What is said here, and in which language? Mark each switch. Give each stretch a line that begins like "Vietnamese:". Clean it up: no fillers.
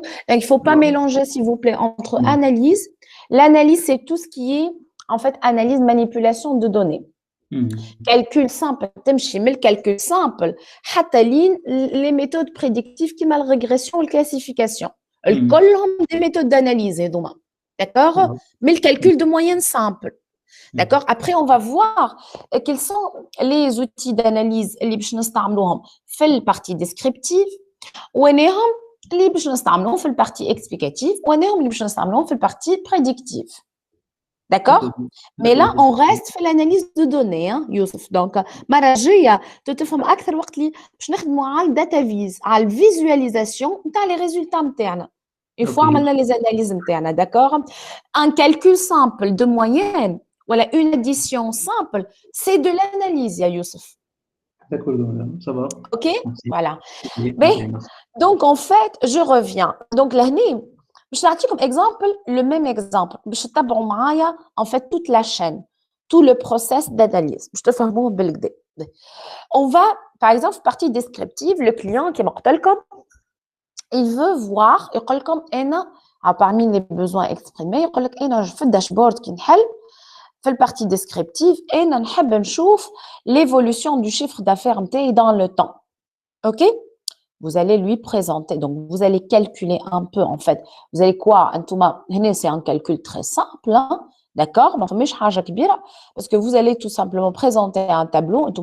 French: Donc, il ne faut pas mélanger, s'il vous plaît, entre analyse. L'analyse, c'est tout ce qui est, en fait, analyse, manipulation de données. Calcul simple, calcul simple, les méthodes prédictives qui mal régression et classification. Des méthodes d'analyse, d'accord? Mais le calcul de moyenne simple. D'accord? Après, on va voir quels sont les outils d'analyse
Arabic: اللي باش نستعملوهم في
French: الpartie descriptive
Arabic: وينهم اللي باش نستعملوهم في
French: الpartie explicative
Arabic: وينهم اللي باش نستعملوهم في
French: الpartie prédictive. D'accord? Mais là, on reste
Arabic: في
French: l'analyse de données, hein, Youssef. Donc,
Arabic: مرة جاية تفهم أكثر وقت اللي باش نخدموا على الداتا فيز، على الفيزواليزاسيون نتاع
French: les résultats
Arabic: نتاعنا.
French: Une fois
Arabic: عملنا
French: les analyses
Arabic: نتاعنا,
French: d'accord? Un calcul simple de moyenne voilà, une addition simple, c'est de l'analyse, Youssef. D'accord, ça va. OK? Merci. Voilà. Mais, donc, en fait, je reviens. Donc, là, je vais vous comme exemple, le même exemple. Je vais vous en fait toute la chaîne, tout le process d'analyse. Je te fais un On va, par exemple, partie descriptive, le client qui est comme il veut voir,
Arabic: يقول لكم أنا
French: parmi les besoins exprimés,
Arabic: يقول لك أنا في الداشبورد كي نحل في البارتي ديسكريبتيف أنا نحب نشوف
French: l'évolution du chiffre d'affaires
Arabic: نتاعي
French: dans le temps. OK? Vous allez lui présenter. Donc, vous allez calculer un peu, en fait. Vous allez quoi? C'est un calcul très simple, hein? D'accord? Parce que vous allez tout simplement présenter un tableau.